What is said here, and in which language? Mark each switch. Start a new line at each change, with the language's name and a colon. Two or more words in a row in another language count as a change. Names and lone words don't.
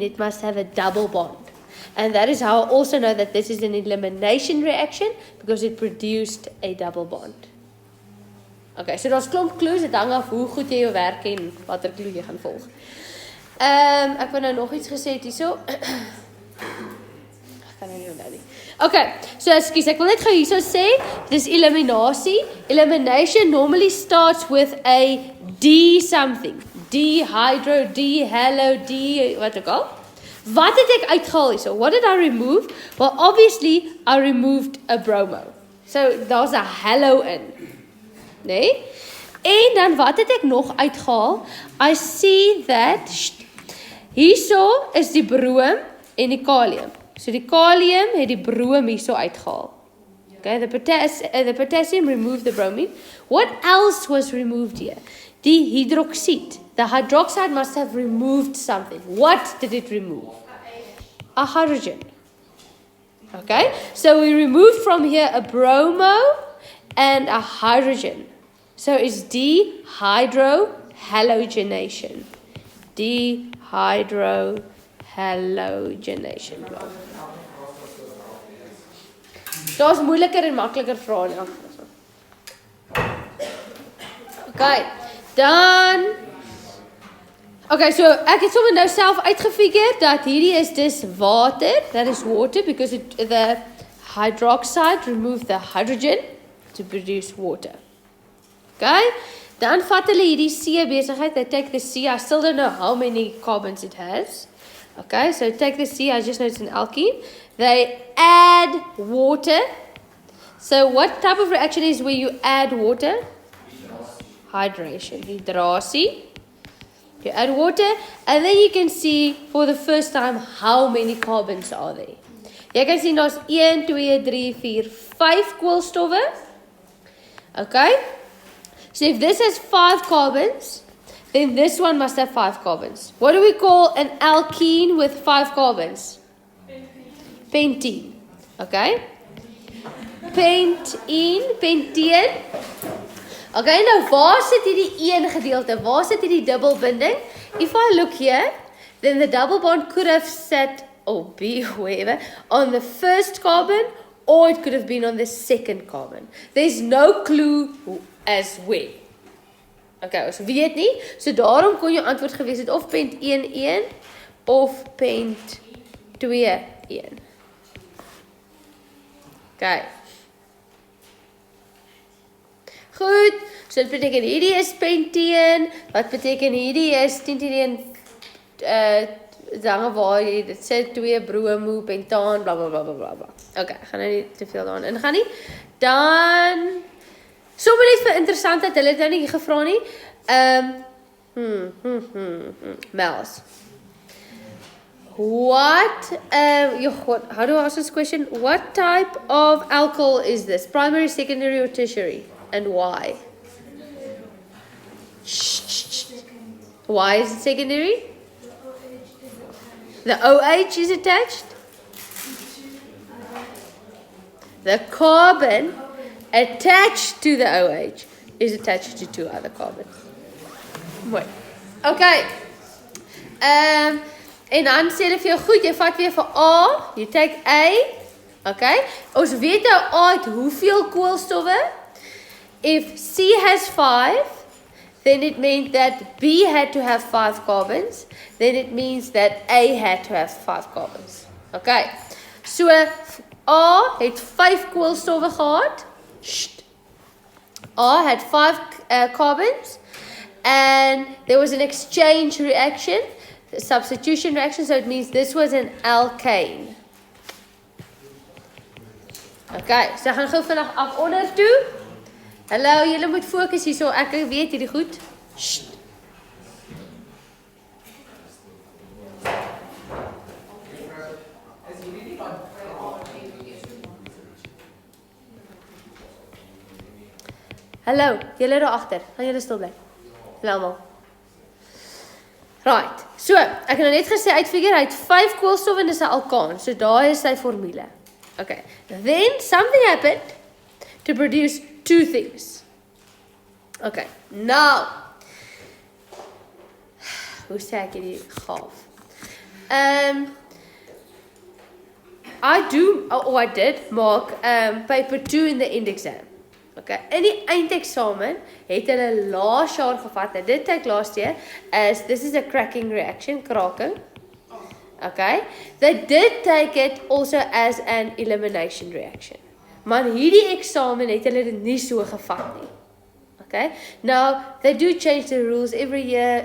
English: It must have a double bond. And that is how I also know that this is an elimination reaction, because it produced a double bond.
Afrikaans: Okay, so daar's klomp clues, dit hang af hoe goed jy jou werk en watter clue jy gaan volg. Ek wou nou nog iets gesê het hierso. Ek kan nou nie onthou nie. Okay, so ekskuus, ek wil net gou hierso sê, dis eliminasie.
English: Elimination normally starts with a D something. D-hydro,
Afrikaans: D-halo, D, wat ook al. Wat het ek uitgehaal hierso?
English: What did I remove? Well, obviously, I removed a bromo. So,
Afrikaans: daar's 'n halo in. Nee? En dan wat het ek nog uitgehaal?
English: I see that
Afrikaans: hierso is die broom en die kalium. So die kalium het die broom hierso uitgehaal.
English: Okay, the potassium removed the bromine. What else was removed here?
Afrikaans: Die hydroxide.
English: The hydroxide must have removed something. What did it remove? A hydrogen. Okay, so we removed from here a bromo and a hydrogen. So it's dehydrohalogenation. Dehydrohalogenation.
Afrikaans: Daar's moeiliker en makliker vrae in elk geval. Okay, dan okay, so ek het sommer nou self uitgefigure dat hierdie is dis water,
English: that is water because the hydroxide removed the hydrogen to produce water.
Afrikaans: Okay, dan vat hulle hierdie C besigheid,
English: they take the C, I still don't know how many carbons it has. Okay, so take the C, I just know it's an alkene. They add water. So what type of reaction is where you add water? Hydration, hydrasie. You add water, and then you can see for the first time how many carbons are there.
Afrikaans: Jy kan sien daar's 1, 2, 3, 4, 5 koolstowwe.
English: Okay? So if this has 5 carbons, then this one must have 5 carbons. What do we call an alkene with 5 carbons? Pentene. Okay? Pentene.
Afrikaans: Okay, nou waar sit hierdie een gedeelte? Waar sit hierdie dubbelbinding?
English: If I look here, then the double bond could have sat, or be wherever, on the first carbon, or it could have been on the second carbon. There's no clue as where.
Afrikaans: Okay, ons weet nie, so daarom kon jou antwoord gewees het of pent 1,1 of pent 2,1. Okay. Goed, so dit beteken hierdie is pentene, wat beteken hierdie is 10 dange waar jy dit sê 2 bromo, pentaan, bla bla bla bla bla. Okay, ek gaan nou nie te veel daarin ingaan nie. Dan sommer net vir interessantheid, hulle het nou nie gevra nie. Mels.
English: What how do I ask this question? What type of alcohol is this? Primary, secondary, or tertiary? And why? Why is it secondary? The OH is attached. The carbon attached to the OH is attached to 2 other carbons.
Afrikaans: Mooi. Okay. En dan sê hulle vir jou, goed, jy vat weer vir A,
English: you take A.
Afrikaans: Okay. Ons weet nou A het hoeveel koolstowwe?
English: If C has 5, then it means that B had to have 5 carbons. Then it means that A had to have 5 carbons.
Afrikaans: Okay. So A het 5 koolstowwe gehad.
English: A had 5 carbons. And there was an exchange reaction, a substitution reaction. So it means this was an alkane. Okay.
Afrikaans: So gaan gou vinnig af onder toe. Hallo, julle moet fokus hierso. Ek weet hierdie goed. Hallo, julle daar agter. Gaan julle stil bly. Almal. Right. So, ek het nou net gesê uitfigure hy het 5 koolstowwe en dis 'n alkaan. So daai is sy formule. Okay.
English: Then something happened to produce 2 things.
Afrikaans: Okay, nou. Hoe sê ek hierdie gaaf?
English: I did maak paper 2 in the end exam.
Afrikaans: Okay, in die eindeksamen het hulle laas jaar gevat.
English: Dit take last year as this is a cracking reaction, kraking. Okay, they did take it also as an elimination reaction.
Afrikaans: Maar hierdie eksamen het hulle dit nie so gevat nie.
English: Okay, now they do change the rules every year.